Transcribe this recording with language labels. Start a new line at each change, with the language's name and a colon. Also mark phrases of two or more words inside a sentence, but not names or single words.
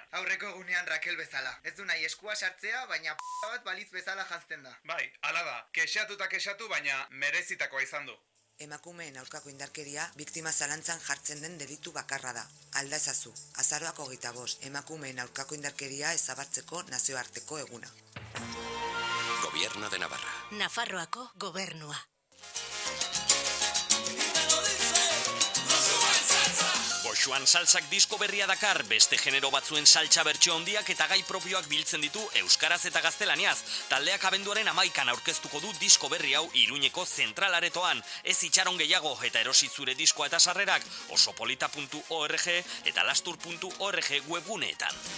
Basque: Aurreko egunean Raquel bezala. Ez du nahi eskua sartzea, baina bat balitz bezala janzten da. Bai, hala da, kexatu, baina merezitakoa izan du. Emakumeen aurkako indarkeria biktima zalantzan jartzen den delitu bakarra da. Alda ezazu, azaroak 25, emakumeen aurkako indarkeria ezabatzeko nazioarteko eguna.
Spanish: Gobierno de Navarra.
Basque: Nafarroako gobernua.
Spanish: Y te lo dice, Josué Salsa.
Basque: Goxuan saltsak disko berria dakar, beste genero batzuen saltsa bertsio handiak eta gai propioak biltzen ditu euskaraz eta gaztelaniaz. Taldeak abenduaren 11an aurkeztuko du disko berri hau Iruñeko zentralaretoan. Ez itxaron gehiago eta erosi zure diskoa eta sarrerak osopolita.org eta lastur.org webguneetan.